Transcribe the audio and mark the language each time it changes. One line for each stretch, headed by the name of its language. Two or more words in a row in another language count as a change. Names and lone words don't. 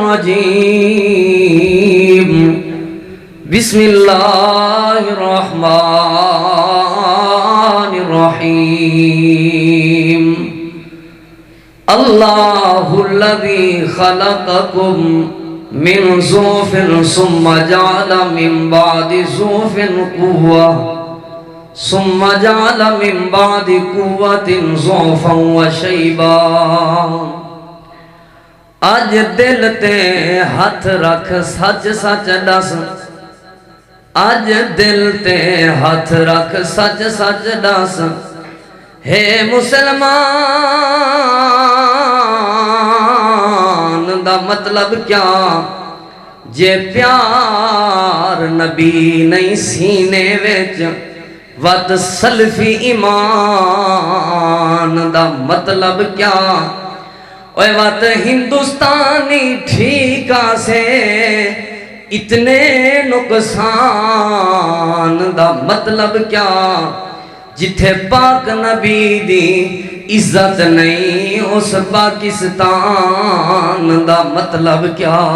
Arabic: الرجيم بسم الله الرحمن الرحيم الله الذي خلقكم من ضعف ثم جعل من بعد ضعف قوة ثم جعل من بعد قوة ضعفا وشيبا
Punjabi: اج دل تے ہاتھ رکھ سچ سچ دس اج دل تے ہاتھ رکھ سچ سچ دس ہے مسلمان دا مطلب کیا جے پیار نبی نہیں سینے وچ وت سلفی ایمان دا مطلب کیا اوے وت ہندوستانی ٹھیکا سے اتنے نقصان دا مطلب کیا جتھے پاک نبی دی عزت نہیں اس پاکستان دا مطلب کیا۔